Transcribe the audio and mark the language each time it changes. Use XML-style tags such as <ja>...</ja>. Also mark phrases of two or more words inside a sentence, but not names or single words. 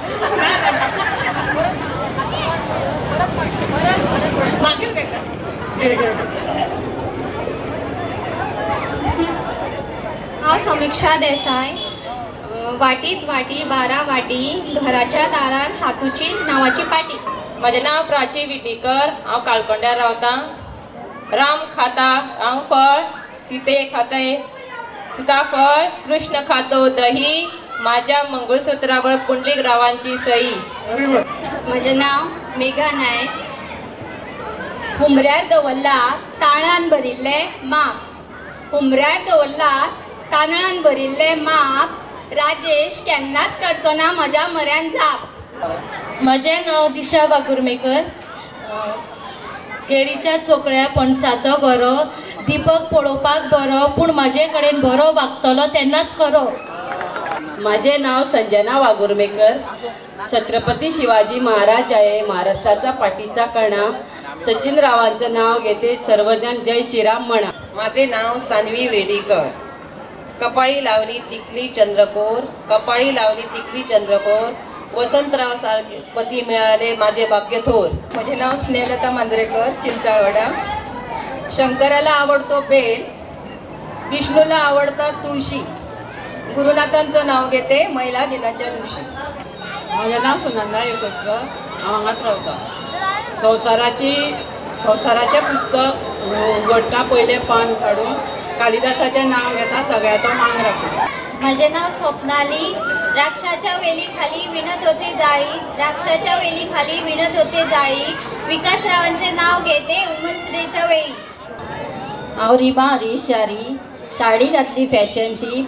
<kok>हांव समीक्षा देसाय. वाटीत वाटी 12 वाटी घराच्या दारार हातूची नावाची पाटी. म्हजें नांव प्राची विटीकर. हांव काळकोंड्यार रावतां. राम खाता रामफळ. सीते खाते सीताफळ. कृष्ण खातो दही.</kok> <mr>माझ्या मंगळसूत्रावर पुंडलीक रावांची सई.</mr> <kok>म्हजें नांव मेघा नायक. हुमऱ्यार दवरला तांदळान भरिल्ले माप. हुमऱ्यार दवरला तांदळान भरिल्ले माप. राजेश केन्नाच काडचो ना म्हज्या म्हऱ्यान जाप. म्हजें नांव दिशा वागुर्मेकर. केळीच्या चोकळ्या पणसाचो गरो. दीपक पळोवपाक बरो पूण म्हाजे कडेन बरो वागतलो तेन्नाच खरो.</kok> <mr>माझे नाव संजना वागुर्मेकर. छत्रपती शिवाजी महाराज आहे महाराष्ट्राचा पाठीचा कणा. सचिन रावांचं नाव घेते सर्वजण जय श्रीराम म्हणा. माझे नाव सान्वी वेडीकर. कपाळी लावली तिकली चंद्रकोर. कपाळी लावली तिकली चंद्रकोर. वसंतराव सारखे पती मिळाले माझे भाग्य थोर. माझे नाव स्नेहलता मांजरेकर चिंचाळवाडा. शंकराला आवडतो बेल. विष्णूला आवडतात तुळशी. गुरुनाथांचं नाव घेते महिला दिनाच्या दिवशी. माझं नाव सुनंदा योगेश्वर.</mr> <kok>हांव हांगाच रावता. संवसाराचें पुस्तक उगडटा पयलें पान काडून कालिदासाचें नाव घेता सगळ्याचो मान राखून.</kok> <mr>माझे नाव स्वप्नाली. द्राक्षाच्या वेली खाली विणत होते जाळी. द्राक्षाच्या वेली खाली विणत होते जाळी. विकासरावांचे नाव घेते</mr> <en>women's day</en> <mr>वेळी.</mr> <kok>हांव रिमा हरीश शारी. साडी घातली फॅशनची.</kok>